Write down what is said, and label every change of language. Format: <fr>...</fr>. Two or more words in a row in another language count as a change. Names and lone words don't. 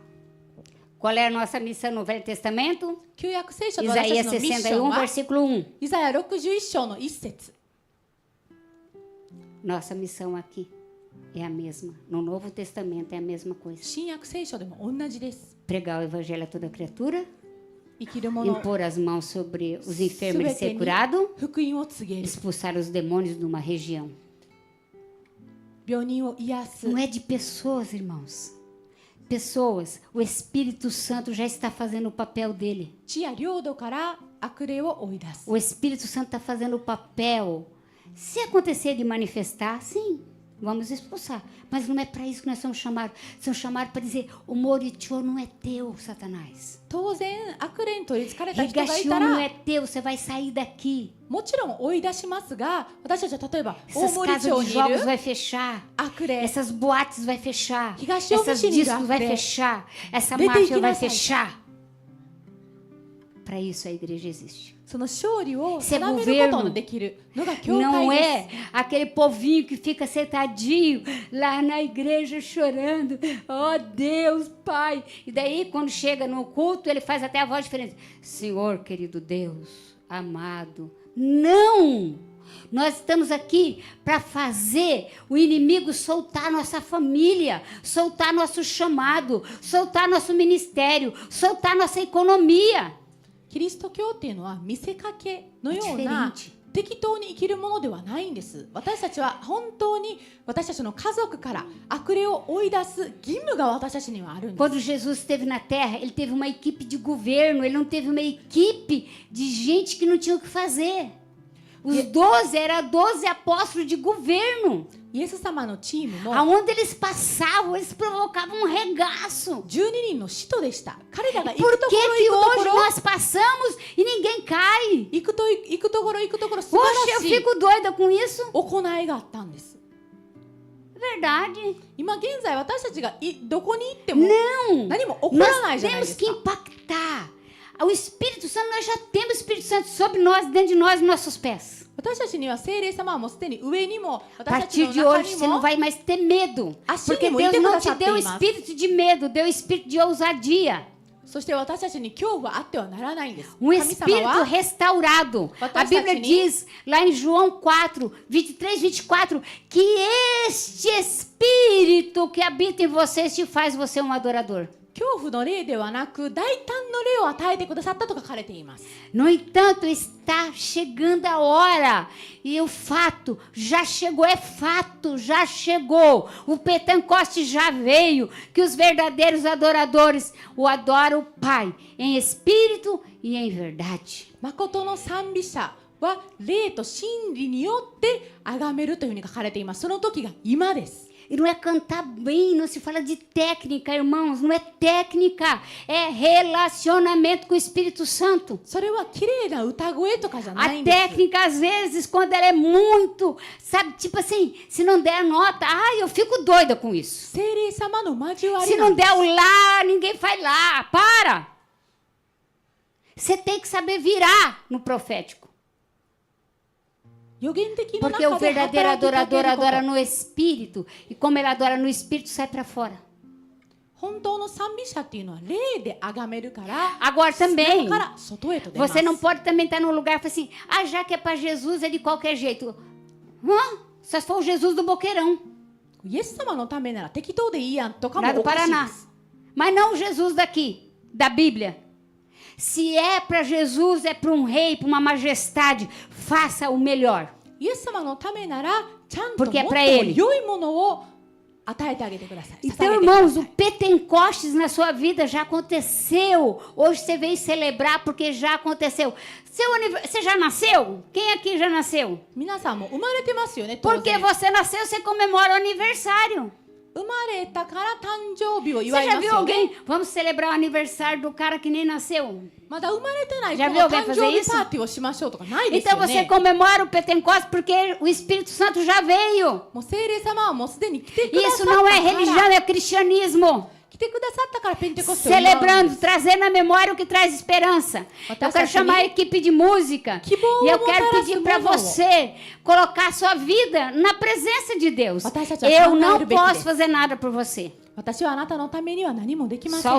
<pt>Qual é a nossa missão no Velho Testamento?</pt> <ja>旧約聖書の私たちのミッション 61, は</ja> <pt>versículo 1.</pt> <ja>イザヤ61章の1節。</ja> <pt>Nossa missão aqui é a mesma. No Novo Testamento é a mesma coisa.</pt> <ja>新約聖書でも同じです</ja> <pt>Pregar o evangelho a toda criatura,</pt> <ja>生きる者</ja> <pt>impor as mãos sobre os enfermos e</pt> <ja>すべて</ja> <pt>ser</pt> <ja>に</ja> <pt>curado,</pt> <ja>福音を告げる</ja> <pt>expulsar os demônios de uma região.</pt> <ja>病人を癒す</ja> <pt>Não é de pessoas, irmãos. Pessoas, o Espírito Santo já está fazendo o papel dele.</pt> <ja>地や領土から悪霊を追い出す</ja> <pt>O Espírito Santo está fazendo o papel. Se acontecer de manifestar, sim, vamos expulsar. Mas não é para isso que nós somos chamados. Somos chamados para dizer: o morichô não é teu, Satanás.</pt> <ja>当然悪霊に取りつかれた人がい</ja> <pt>Rigachô</pt> <ja>た</ja> <pt>não</pt> <ja>ら</ja> <pt>é teu, você vai sair daqui.</pt> <ja>もちろん追い出しますが、私たちは例えば大</ja> <pt>Essas</pt> <ja>森</ja> <pt>casas</pt> <ja>町</ja> <pt>de</pt> <ja>にい</ja> <pt>jogos</pt> <ja>る</ja> <pt>vai fechar.</pt> <ja>悪霊</ja> <pt>Essas boates vai fechar.</pt> <ja>Rigachô</ja> <pt>Essas</pt> <ja>Michini</ja> <pt>discos vai</pt> <ja>Gafre.</ja> <pt>fechar. Essa</pt> <ja>Dete</ja> <pt>máfia vai</pt> <ja>Ikinasai.</ja> <pt>fechar. Para isso a igreja existe.</pt> <ja>その勝利を</ja> <pt>Isso é</pt> <ja>定めることのできるのが教</ja> <pt>Não</pt> <ja>会で</ja> <pt>é aquele povinho que fica sentadinho lá na igreja chorando. Oh, Deus, Pai. E daí, quando chega no culto, ele faz até a voz diferente. Senhor, querido Deus, amado. Não! Nós estamos aqui para fazer o inimigo soltar nossa família, soltar nosso chamado, soltar nosso ministério, soltar nossa economia.</pt> <ja>キリスト教っていうのは見せかけのような適当に生きるものではないんです。私たちは本当に私たちの家族から悪霊を追い出す義務が私たちにはあるんです。</ja> <pt>Quando Jesus esteve na terra, ele teve uma equipe de governo, ele não teve uma equipe de gente que não tinha o que fazer. Os 12 eram 12 apóstolos de governo.</pt> <ja>イエス様のチームも</ja> <pt>Aonde eles passavam, eles provocavam um regaço.</pt> <ja>12 人の使徒でした。彼らが行</ja> <pt>Por</pt> <ja>くとこ</ja> <pt>que</pt> <ja>ろ</ja> <pt>que</pt> <ja>行くとこ</ja> <pt>hoje</pt> <ja>ろ</ja> <pt>nós passamos e ninguém cai?</pt> <ja>行くところ素晴</ja> <pt>Poxa,</pt> <ja>ら</ja> <pt>eu</pt> <ja>しい</ja> <pt>fico doida com isso.</pt> <ja>行いがあったんです。</ja> <pt>Verdade.</pt> <ja>今現在私たちがどこに行っても</ja> <pt>Não.</pt> <ja>何も起こらない</ja> <pt>Nós</pt> <ja>じゃないで</ja> <pt>temos</pt> <ja>す</ja> <pt>que</pt> <ja>か。</ja> <pt>impactar. O Espírito Santo, nós já temos o Espírito Santo sobre nós, dentro de nós, nos nossos pés.</pt> <ja>私たちには聖霊様はもうすでに上にも</ja> <pt>A</pt> <ja>私たち</ja> <pt>partir</pt> <ja>の</ja> <pt>de</pt> <ja>中</ja> <pt>hoje</pt> <ja>に</ja> <pt>você não</pt> <ja>も</ja> <pt>vai mais ter medo. Assim Porque como Deus ele não tem te deu cuidado. espírito de medo, deu espírito de ousadia.</pt> <ja>そして私たちに恐怖はあってはならないんです。</ja> <pt>Um</pt> <ja>神様</ja> <pt>espírito</pt> <ja>は</ja> <pt>restaurado. A Botamos Bíblia assim, diz lá em João 4, 23, 24, que este espírito que habita em vocês te faz você um adorador.</pt> <ja>恐怖の霊ではなく大胆の霊を与えてくださったと書かれています。</ja> <pt>No entanto, está chegando a hora. E o fato já chegou, é fato, já chegou. O Pentecoste já veio. Que os verdadeiros adoradores o adoram o Pai em espírito e em verdade.</pt> <ja>誠の賛美者は霊と真理によって崇めるというふうに書かれています。その時が今です。</ja> <pt>E não é cantar bem, não se fala de técnica, irmãos. Não é técnica, é relacionamento com o Espírito Santo.</pt> <ja>それは綺麗な歌声とかじゃな</ja> <pt>A</pt> <ja>いんです。</ja> <pt>técnica, às vezes, quando ela é muito, sabe, tipo assim, se não der nota, eu fico doida com isso.</pt> <ja>聖霊様の交わ</ja> <pt>Se</pt> <ja>りな</ja> <pt>não</pt> <ja>んです</ja> <pt>der o lá, ninguém faz lá. Para! Você tem que saber virar no profético.</pt> <ja>予言的の</ja> <pt>Porque o</pt> <ja>中で</ja> <pt>verdadeiro</pt> <ja>働きかけ</ja> <pt>adorador</pt> <ja>ること</ja> <pt>adora no Espírito. E como ele adora no Espírito, sai para fora.</pt> <ja>本当の賛美者っていうのは霊で崇めるから、</ja> <pt>Agora</pt> <ja>中</ja> <pt>também,</pt> <ja>から外へと出ます。</ja> <pt>você não pode também estar num lugar e falar assim, ah, já que é para Jesus é de qualquer jeito. Só se for o Jesus do Boqueirão,</pt> <ja>イエス様のためなら適当でいいやんとかも</ja> <pt>lá do</pt> <ja>おかしいで</ja> <pt>Paraná.</pt> <ja>す。</ja> <pt>Mas não o Jesus daqui, da Bíblia. Se é para Jesus, é para um rei, para uma majestade, faça o melhor.</pt> <ja>イエス様のためならちゃんとも</ja> <pt>Porque é</pt> <ja>っと</ja> <pt>pra ele.</pt> <ja>良いものを与えてあげてください。</ja> <pt>Então,</pt> <ja>捧げてくだ</ja> <pt>irmãos,</pt> <ja>さ</ja> <pt>o</pt> <ja>い。</ja> <pt>Pentecostes na sua vida já aconteceu. Hoje você veio celebrar porque já aconteceu. Você já nasceu? Quem aqui já nasceu?</pt> <ja>皆さんも生まれてますよね。当</ja> <pt>Porque</pt> <ja>然</ja> <pt>você nasceu, você comemora o aniversário.</pt> <ja>生まれたから誕生日を</ja> <pt>Você</pt> <ja>祝い</ja> <pt>já</pt> <ja>ます</ja> <pt>viu</pt> <ja>よね。</ja> <pt>alguém? Vamos celebrar o aniversário do cara que nem nasceu.</pt> <ja>まだ生まれてない子</ja> <pt>Já</pt> <ja>の</ja> <pt>viu alguém</pt> <ja>誕</ja> <pt>fazer</pt> <ja>生日</ja> <pt>isso?</pt> <ja>パーティーをしましょうとかないです</ja> <pt>Então</pt> <ja>よ</ja> <pt>você</pt> <ja>ね。</ja> <pt>comemora o Pentecostes porque o Espírito Santo já veio.</pt> <ja>もう聖霊様はもうすでに来てくださ</ja> <pt>Isso</pt> <ja>った</ja> <pt>não</pt> <ja>か</ja> <pt>é</pt> <ja>ら</ja> <pt>religião, é cristianismo.</pt> <ja>来てくださったからペンテコステを祝うんで</ja> <pt>Celebrando,</pt> <ja>す。</ja> <pt>trazendo à memória o que traz esperança. Eu quero chamar a equipe de música. Que bom, E eu vamos quero dar pedir esse para mundo. você colocar a sua vida na presença de Deus. Batata, Eu já não falaram bem posso desse. fazer nada por você.</pt> <ja>私はあなたのためには何もできませ</ja>